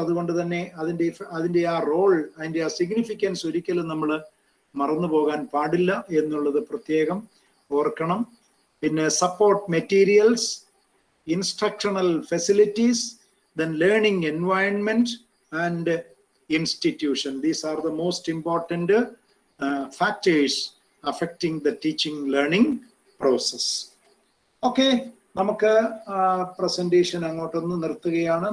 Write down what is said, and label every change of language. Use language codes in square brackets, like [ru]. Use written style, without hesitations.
[ml] അതുകൊണ്ട് തന്നെ അതിന്റെ ആ റോൾ, അതിന്റെ ആ സിഗ്നിഫിക്കൻസ് ഒരിക്കലും നമ്മൾ മറന്നു പോകാൻ പാടില്ല എന്നുള്ളത് പ്രത്യേകം ഓർക്കണം. പിന്നെ support materials, instructional facilities, [en] then learning environment and institution. These are the most important factors affecting the teaching learning process. Okay, [ml] നമുക്ക് പ്രസന്റേഷൻ അങ്ങോട്ടൊന്ന് നിർത്തുകയാണ്.